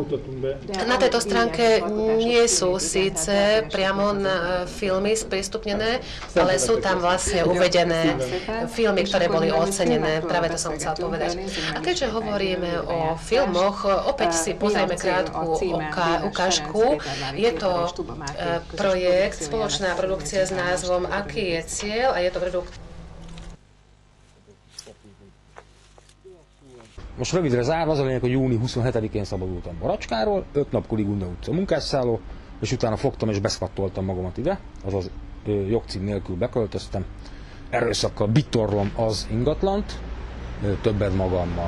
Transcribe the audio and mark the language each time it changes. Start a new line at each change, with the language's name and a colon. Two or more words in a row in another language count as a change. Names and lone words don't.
Slovak: Na tejto stránke nie sú síce priamo filmy sprístupnené, ale sú tam vlastne uvedené filmy, ktoré boli ocenené. Práve to som chcela povedať. A keďže hovoríme o filmoch, opäť si pozrieme krátku ukážku. Je to projekt, spoločná produkcia s názvom Aký je cél, a je to produkt.
Hungarian: Most rövidre zárva, az a lényeg, hogy júni 27-én szabadultam Baracskáról, 5 nap Kuligunda utca munkásszálló, és utána fogtam és beszkattoltam magamat ide, azaz jogcím nélkül beköltöztem. Erőszakkal bitorlom az ingatlant, többet magammal.